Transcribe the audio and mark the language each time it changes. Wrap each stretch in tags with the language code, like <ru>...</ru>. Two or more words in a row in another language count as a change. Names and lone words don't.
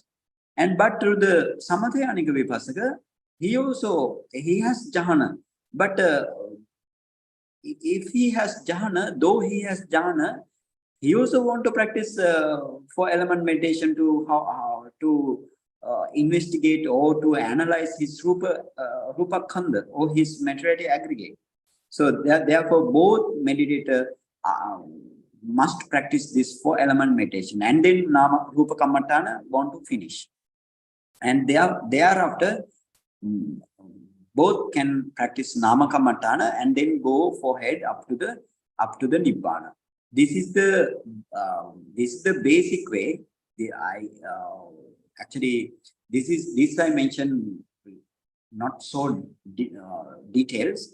<en>And but through the Samathayanika Vipassaka, he has jhana. But if he has jhana, though he has jhana, he also want to practice 4-element meditation to how to investigate or to analyze his</en> <pi>rupa khanda,</pi> <en>or his materiality aggregate. So therefore, both meditator must practice this 4-element meditation, and then</en> <pi>nama rupa kammatana</pi> <en>want to finish. And thereafter, both can practice</en> <pi>nama kammatana</pi> <en>and then go forward up to the nibbana. This is the basic way. Actually, this I mentioned not so details.</en>